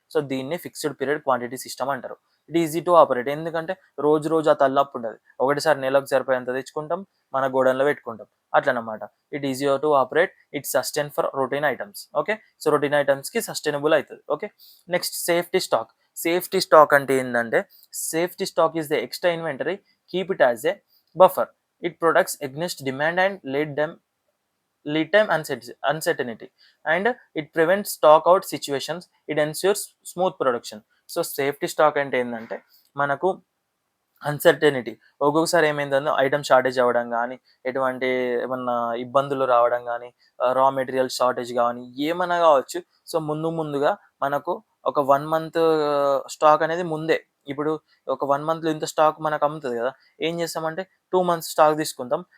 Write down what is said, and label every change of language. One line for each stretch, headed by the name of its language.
Telugu: So, దీన్ని fixed period quantity system అంటారు.
English: It easy to operate.
Telugu: ఎందుకంటే రోజు ఆ తలనొప్పి ఉండదు. ఒకటేసారి నెలకు సరిపోయేంత తెచ్చుకుంటాం. మన గోడౌన్లో పెట్టుకుంటాం అట్లనమాట.
English: It easier to operate, it sustain for routine items.
Telugu: Okay, so routine ఐటమ్స్కి sustainable అవుతుంది. Okay, next safety stock.
English: safety stock
Telugu: అంటే ఏంటంటే
English: Safety stock is the extra inventory, keep it as a buffer. It protects against demand and lead time uncertainty, and it prevents stock out situations, it ensures smooth production.
Telugu: So safety stock అంటే ఏంటంటే మనకు uncertainty, ఒక్కొక్కసారి ఏమైందో item shortage అవ్వడం కానీ, ఎటువంటి ఏమన్నా ఇబ్బందులు రావడం కానీ, రా మెటీరియల్ షార్టేజ్ కానీ ఏమన్నా కావచ్చు. సో ముందుగా మనకు ఒక 1 మంత్ స్టాక్ అనేది ముందే, ఇప్పుడు ఒక 1 మంత్లో ఇంత స్టాక్ మనకు అమ్ముతుంది కదా, ఏం చేస్తామంటే 2 మంత్స్ స్టాక్ తీసుకుంటాం.